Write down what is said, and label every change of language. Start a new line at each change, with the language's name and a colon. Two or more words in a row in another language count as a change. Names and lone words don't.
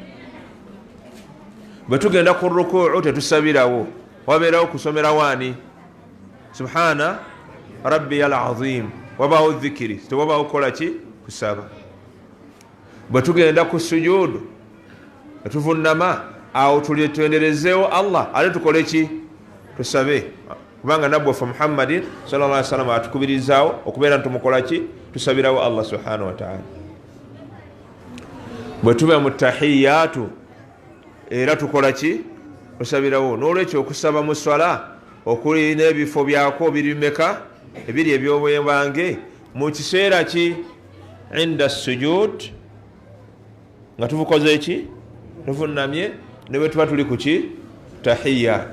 Ganda: Bwe tugenda ku rukuu tetusabirawo wabeerawo kusomera waani
Arabic: سبحان ربي العظيم
Ganda: wabawo dhikiri tewabawo kukola ki kusaba. Bwe tugenda ku sujudu tuvunnama awo tulenderezeewo Allah ale tukole ki tusabe kubanga nabwaffe Muhammadin
Arabic: صلى الله عليه وسلم
Ganda: atukubirizaawo okubeera ntumukola ki tusabirawo Allah
Arabic: سبحانه وتعالى.
Ganda: Bwe tuba mu tahiyatu era tukola ki tusabirawo. N'olwekyo okusaba mu swala okuli n'ebifo byako birimeka ebiri ebyobwebange mu kiseera ki
Arabic: عند السجود
Ganda: nga tuvukoze ki tuvunnamye ne bwe tuba tuli ku ki tahiyatu.